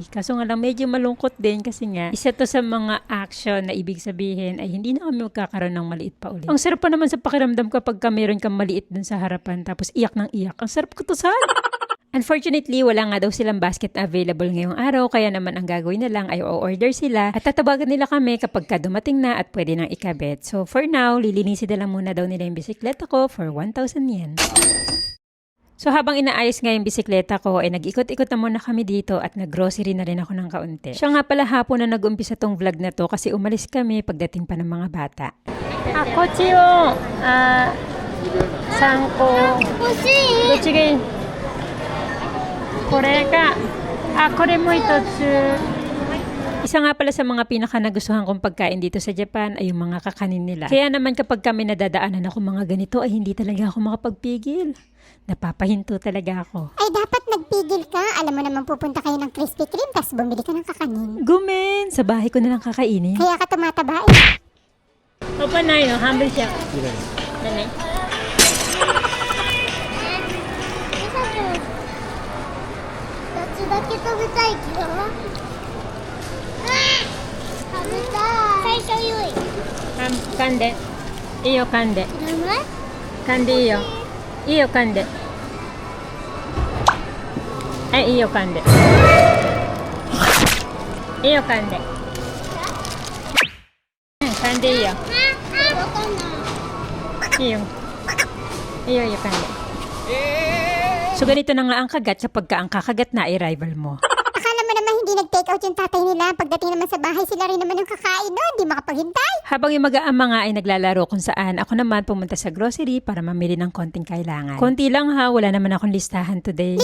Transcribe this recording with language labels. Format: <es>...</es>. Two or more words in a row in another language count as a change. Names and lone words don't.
<tl>Kaso nga lang medyo malungkot din kasi nga isa to sa mga action na ibig sabihin ay hindi na kami magkakaroon ng maliit pa ulit. Ang sarap pa naman sa pakiramdam kapag meron kang maliit dun sa harapan tapos iyak ng iyak. Ang sarap ko to saan? Unfortunately, wala nga daw silang basket na available ngayong araw kaya naman ang gagawin na lang ay o-order sila at tatawagan nila kami kapag dumating na at pwede nang ikabit.</tl> <en>So for now,</en> <tl>lilinisin na lang muna daw nila yung bisikleta ko for 1,000 yen. So habang inaayos nga yung bisikleta ko ay nag-ikot-ikot na muna kami dito at nag-grocery na rin ako ng kaunti. Siya nga pala hapon na nag-umpisa tong vlog na to kasi umalis kami pagdating pa ng mga bata.</tl> <ja>Ako chiyo, 3 個欲しい。どっちがいい？これか。これも一つ。</ja> <tl>Isa nga pala sa mga pinaka nagustuhan kong pagkain dito sa Japan ay yung mga kakanin nila. Kaya naman kapag kami nadadaanan ako mga ganito ay hindi talaga ako makapagpigil. Napapahinto talaga ako. Ay, dapat nagpigil ka. Alam mo naman pupunta kayo ng Krispy Kreme tapos bumili ka ng kakanin. Gumen! Sa bahay ko na lang kakainin. Kaya ka tumataba eh. Opa na yun, humble siya. Nanay.</tl> <ja>どっちだけ食べたいけど。食べたい。最初ゆい。噛んで。いいよ、噛んで。いらない？噛んでいいよ。いいよ、噛んで。はい、いいよ、噛んで。いいよ、噛んで。噛んでいいよ。わかんない。いいよ。いいよ、いいよ、噛んで。</ja> <tl>So ganito na nga ang kagat kapag ang kakagat na ay rival mo. Akala mo naman hindi nag-take out yung tatay nila. Pagdating naman sa bahay, sila rin naman yung kakain doon. Di makapaghintay. Habang yung mag-aama nga ay naglalaro kung saan, ako naman pumunta sa grocery para mamili ng konting kailangan. Konti lang ha, wala naman akong listahan today.</tl>